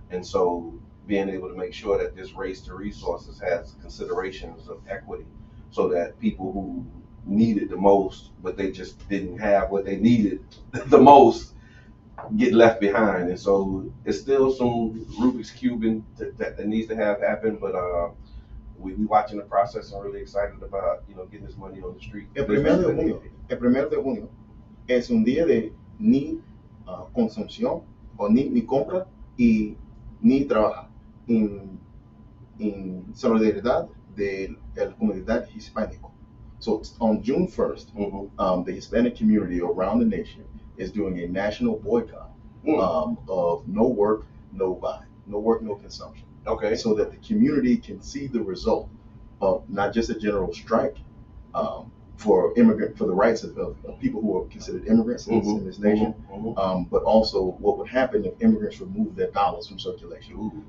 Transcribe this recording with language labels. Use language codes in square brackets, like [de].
[en] And so being able to make sure that this race to resources has considerations of equity, so that people who needed the most, but they just didn't have what they needed the most, get left behind. And so it's still some Rubik's cubing that needs to have happen, but we watching the process and really excited about getting this money on the street. [es] El 1 de junio es un día de ni consumpción o ni compra y ni trabaja en solidaridad de la comunidad hispánica. [en] So on June 1st, the Hispanic community around the nation is doing a national boycott of no work, no buy, no work, no consumption. Okay. So that the community can see the result of not just a general strike for the rights of people who are considered immigrants in this nation, but also what would happen if immigrants remove their dollars from circulation.